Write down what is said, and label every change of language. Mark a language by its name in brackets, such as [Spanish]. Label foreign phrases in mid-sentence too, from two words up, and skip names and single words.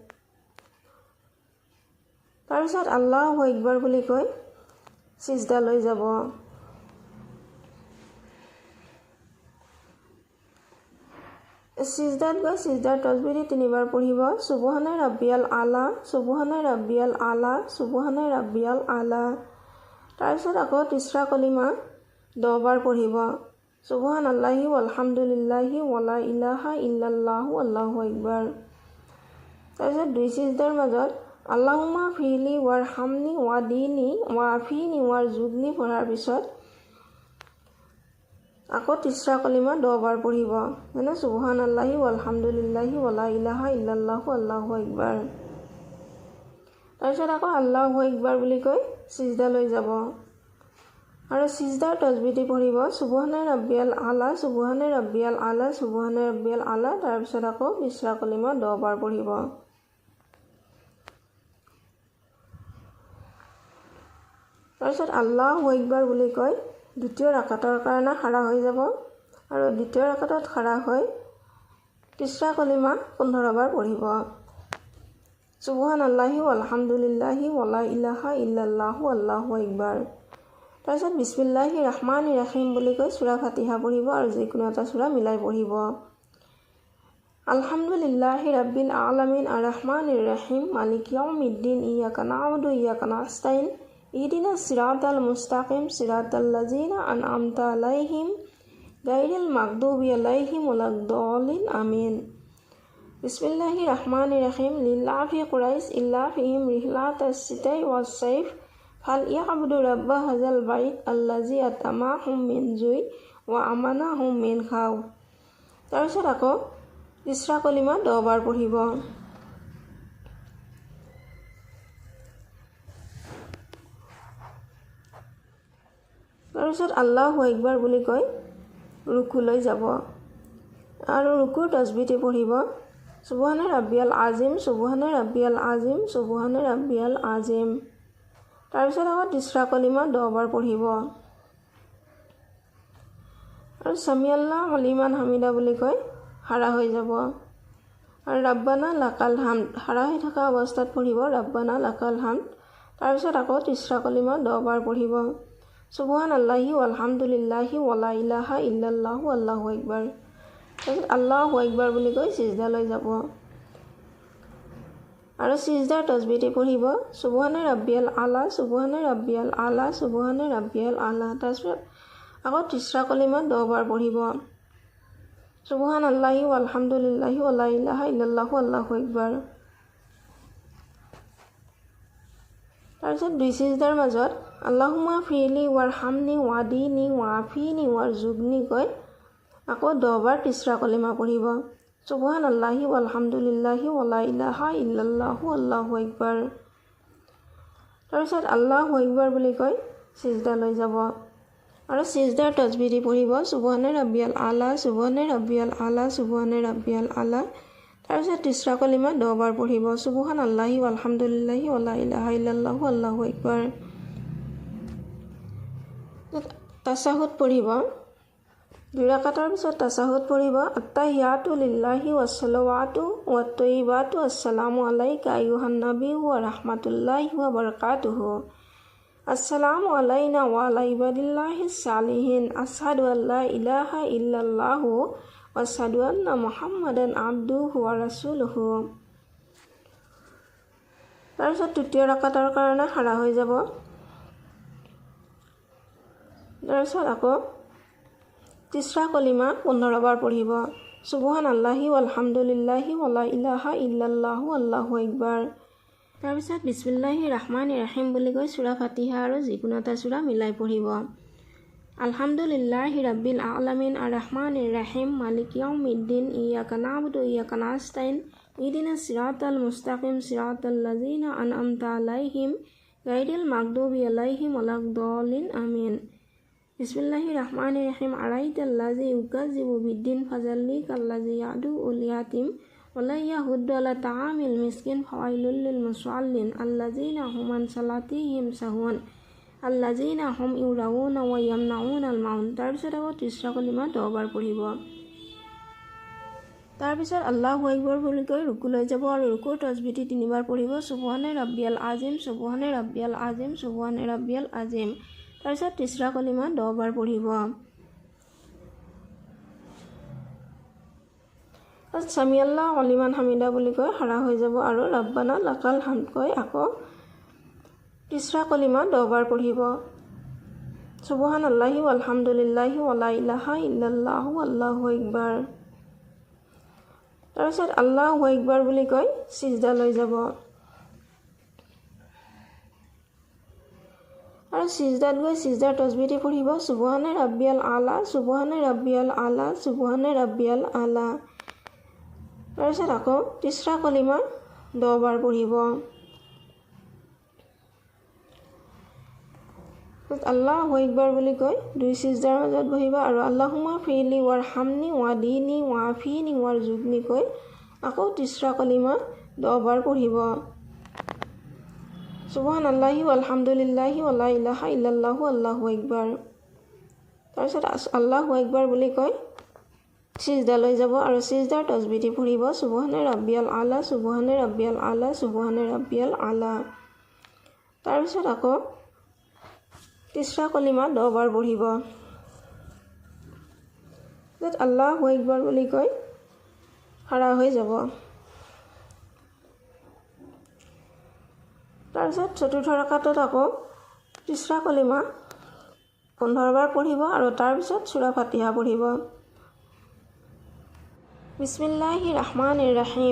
[Assamese] তাৰপিছত [Arabic] الله أكبر [Assamese] বুলি কৈ সিজদা লৈ যাব। সিজদাত গৈ সিজদাৰ তজবিদি 3 বাৰ পঢ়িব। [Arabic] سبحان ربي الأعلى سبحان ربي الأعلى سبحان ربي الأعلى. [Assamese] তাৰপিছত আকৌ তিসৰা কলিমা 10 বাৰ পঢ়িব। [Arabic] سبحان الله والحمد لله ولا إله إلا الله الله أكبر. [Assamese] তাৰপিছত দুই সিজদাৰ মাজত [Arabic] اللهم اغفر لي وارحمني واهدني وعافني وارزقني [Assamese] পঢ়াৰ পিছত আকৌ তিসৰা কলিমা 10 বাৰ পঢ়িব। [Arabic] মানে سبحان الله والحمد لله ولا إله إلا الله الله أكبر. [Assamese] তাৰপিছত আকৌ [Arabic] الله أكبر [Assamese] বুলি কৈ সিজদা লৈ যাব আৰু সিজদাৰ তজবিদি পঢ়িব। [Arabic] سبحان ربي الأعلى سبحان ربي الأعلى سبحان ربي الأعلى. [Assamese] তাৰপিছত আকৌ তিসৰা কলিমা 10 বাৰ পঢ়িব। তাৰপিছত [Arabic] الله أكبر [Assamese] বুলি কৈ দ্বিতীয় ৰাকাতৰ কাৰণে খাৰা হৈ যাব আৰু দ্বিতীয় ৰাকাতত খাৰা হৈ তিসৰা কলিমা 15 বাৰ পঢ়িব। [Arabic] سبحان الله والحمد لله ولا إله إلا الله الله أكبر. [Assamese] তাৰপিছত [Arabic] بسم الله الرحمن الرحيم [Assamese] বুলি কৈ সূৰা ফাতিহা পঢ়িব আৰু যিকোনো এটা সূৰা মিলাই পঢ়িব। [Arabic] الحمد لله رب العالمين الرحمن الرحيم مالك يوم الدين إياك نعبد وإياك نستعين اهدنا الصراط المستقيم صراط الذين أنعمت عليهم غير المغضوب عليهم ولا الضالين آمين. بسم الله الرحمن الرحيم. لإيلاف قريش إيلافهم رحلة الشتاء والصيف فليعبدوا رب هذا البيت الذي أطعمهم من جوع وآمنهم من خوف. [Assamese] তাৰপিছত আকৌ ইছৰা কলিমা 10 বাৰ পঢ়িব। তাৰপিছত [Arabic] الله أكبر [Assamese] বুলি কৈ ৰুকুলৈ যাব আৰু ৰুকুৰ তসবিহটি পঢ়িব। [Arabic] سبحان ربي العظيم سبحان ربي العظيم سبحان ربي العظيم. [Assamese] তাৰপিছত আকৌ তিছৰা কলিমা 10 বাৰ পঢ়িব আৰু [Arabic] سمع الله لمن حمده [Assamese] বুলি কৈ হাৰা হৈ যাব আৰু [Arabic] ربنا لك الحمد [Assamese] হাৰা হৈ থকা অৱস্থাত পঢ়িব [Arabic] ربنا لك الحمد. [Assamese] তাৰপিছত আকৌ তিছৰা কলিমা 10 বাৰ পঢ়িব। [Arabic] سبحان الله والحمد لله ولا إله إلا الله الله أكبر. [Assamese] তাৰপিছত [Arabic] الله أكبر [Assamese] বুলি কৈ সিজদালৈ যাব আৰু সিজদাৰ তসবিহটি পঢ়িব। [Arabic] سبحان ربي الأعلى سبحان ربي الأعلى سبحان ربي الأعلى. [Assamese] তাৰপিছত আকৌ তিছৰা কলিমা 10 বাৰ পঢ়িব। [Arabic] سبحان الله والحمد لله ولا إله إلا الله الله أكبر. [Assamese] তাৰপিছত দুই সিজদাৰ মাজত [Arabic] اللهم اغفر لي وارحمني واهدني وعافني وارزقني [Assamese] কৈ আকৌ 10 বাৰ তিছৰা কলিমা পঢ়িব। [Arabic] سبحان الله والحمد لله ولا إله إلا الله الله أكبر. [Assamese] তাৰপিছত [Arabic] الله أكبر [Assamese] বুলি কৈ সিজদালৈ যাব আৰু সিজদাৰ তসবিহটি পঢ়িব। [Arabic] سبحان ربي الأعلى سبحان ربي الأعلى سبحان ربي الأعلى. [Assamese] তাৰপিছত তিছৰা কলিমা 10 বাৰ পঢ়িব। [Arabic] سبحان الله والحمد لله ولا إله إلا الله الله أكبر. [Assamese] তাশাহুদ পঢ়িব। 2 ৰাকাতৰ পিছত তাশাহুদ পঢ়িব। [Arabic] التحيات لله والصلوات والطيبات السلام عليك أيها النبي ورحمة الله وبركاته. السلام علينا وعلى عباد الله الصالحين. أشهد أن لا إله إلا الله وأشهد أن محمدا عبده ورسوله. [Assamese] তাৰপিছত তৃতীয় ৰাকাতৰ কাৰণে খাৰা হৈ যাব। তাৰপিছত আকৌ তিছৰা কলিমা 15 বাৰ পঢ়িব। [Arabic] سبحان الله والحمد لله ولا إله إلا الله الله أكبر. [Assamese] তাৰপিছত [Arabic] بسم الله الرحمن الرحيم [Assamese] বুলি কৈ সূৰা ফাতিহা আৰু যিকোনো এটা সূৰা মিলাই পঢ়িব। [Arabic] الحمد لله رب العالمين الرحمن الرحيم مالك يوم الدين إياك نعبد وإياك نستعين اهدنا الصراط المستقيم صراط الذين أنعمت عليهم غير المغضوب عليهم ولا الضالين آمين. بسم الله الرحمن الرحيم. أرأيت الذي يكذب بالدين فذلك الذي يدع اليتيم ولا يحض على طعام المسكين فويل للمصلين الذين هم عن صلاتهم ساهون الذين هم يراءون ويمنعون الماعون. [Assamese] তাৰপিছত আকৌ তিছৰা কলিমা 10 বাৰ পঢ়িব। তাৰপিছত [Arabic] الله أكبر [Assamese] বুলি কৈ ৰুকুলৈ যাব আৰু ৰুকুৰ তসবিহটি 3 বাৰ পঢ়িব। [Arabic] سبحان ربي العظيم سبحان ربي العظيم سبحان ربي العظيم. [Assamese] তাৰপিছত তিছৰা কলিমা 10 বাৰ পঢ়িব। [Arabic] سمع الله لمن حمده [Assamese] বুলি কৈ হাৰা হৈ যাব আৰু [Arabic] ربنا لك الحمد [Assamese] কৈ আকৌ তিছৰা কলিমা 10 বাৰ পঢ়িব। [Arabic] سبحان الله والحمد لله ولا إله إلا الله الله أكبر. [Assamese] তাৰপিছত [Arabic] الله أكبر [Assamese] বুলি কৈ সিজদালৈ যাব আৰু সিজদাত গৈ সিজদাৰ তসবিহটি পঢ়িব। [Arabic] سبحان ربي الأعلى سبحان ربي الأعلى سبحان ربي الأعلى. [Assamese] তাৰপিছত আকৌ তিছৰা কলিমা 10 বাৰ পঢ়িব। [Arabic] الله أكبر [Assamese] বুলি কৈ 2 সিজদাৰ মাজত বহিব আৰু [Arabic] اللهم اغفر لي وارحمني واهدني وعافني وارزقني [Assamese] কৈ আকৌ তিছৰা কলিমা 10 বাৰ পঢ়িব। [Arabic] سبحان الله والحمد لله ولا إله إلا الله الله أكبر. [Assamese] তাৰপিছত [Arabic] الله أكبر [Assamese] বুলি কৈ সিজদালৈ যাব আৰু সিজদাৰ তসবিহটি পঢ়িব। [Arabic] سبحان ربي الأعلى سبحان ربي الأعلى سبحان ربي الأعلى. [Assamese] তাৰপিছত আকৌ তিছৰা কলিমা 10 বাৰ পঢ়িব। [Arabic] الله أكبر [Assamese] বুলি কৈ খাৰা হৈ যাব। তাৰপিছত চতুৰ্থ ৰাকাতত আকৌ তিছৰা কলিমা 15 বাৰ পঢ়িব আৰু তাৰপিছত সূৰা ফাতিহা পঢ়িব। [Arabic] بسم الله الرحمن الرحيم.